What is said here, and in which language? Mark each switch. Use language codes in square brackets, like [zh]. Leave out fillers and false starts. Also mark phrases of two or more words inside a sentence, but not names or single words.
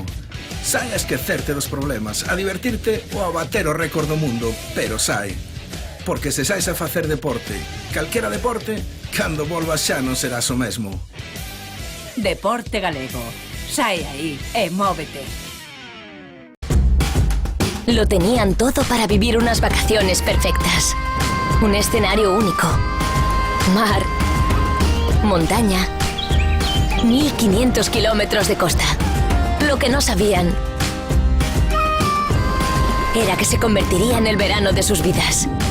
[gl] Sae a esquecerte dos problemas, a divertirte ou a bater o récord do mundo, pero sae. Porque se sais a facer deporte, calquera deporte, cando volvas xa non serás o mesmo. Deporte Galego. Sae aí e móvete. [es] Lo tenían todo para vivir unas vacaciones perfectas. Un escenario único. Mar. montaña, 1500 kilómetros de costa. Lo que no sabían era que se convertiría en el verano de sus vidas.